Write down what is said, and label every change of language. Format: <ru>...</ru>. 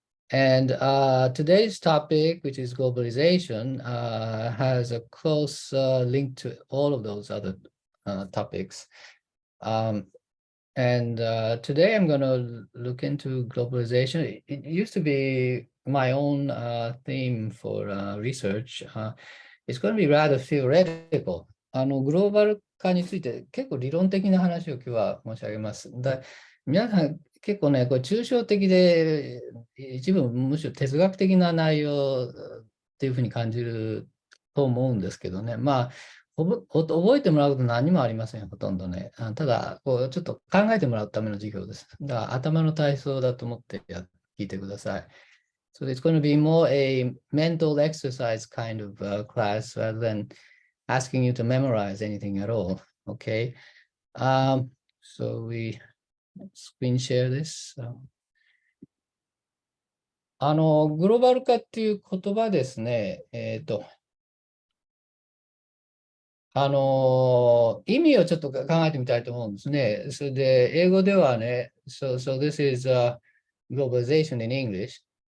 <en>And today's topic, which is globalization, has a close link to all of those other topics. Today I'm going to look into globalization. It used to be my own theme for research. It's going to be rather theoretical.</en> <ja>グローバル化について結構理論的な話を今日は申し上げます。皆さん結構ね、これ抽象的で、一部むしろ哲学的な内容っていうふうに感じると思うんですけどね。まあ、覚えてもらうこと何もありません、ほとんどね。ただ、こうちょっと考えてもらうための授業です。だから頭の体操だと思って聞いてください。</ja> <en>So it's going to be more a mental exercise kind of class rather than asking you to memorize anything at all. Okay. So we screen share this.</en> <ja>グローバル化っていう言葉ですね。意味をちょっと考えてみたいと思うんですね。それで、英語ではね、</ja> <en>so this is globalization in English.</en>